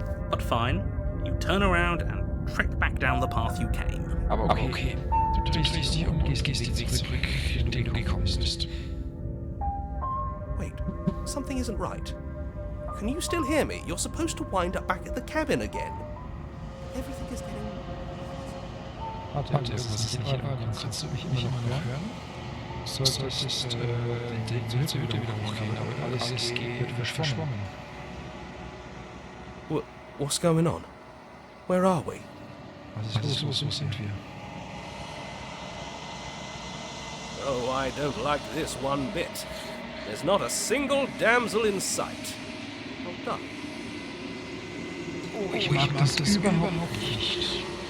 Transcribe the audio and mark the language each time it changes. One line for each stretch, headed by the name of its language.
English: But fine, you turn around and trek back down the path you came.
German: Aber okay. Du drehst dich um und gehst den Weg zurück, den du gekommen bist.
English: Wait, something isn't right. Can you still hear me? You're supposed to wind up back at the cabin again. Everything is getting...
German: Warte, irgendwas ist nicht in Ordnung. Kannst du mich immer noch hören? Solltest den Hütte wieder hochgehen, aber alles wird verschwommen.
English: What's going on? Where are we?
German: Was ist los? Wo sind wir?
English: Oh, I don't like this one bit. There's not a single damsel in sight. Well done.
German: Oh, ich mag das überhaupt nicht.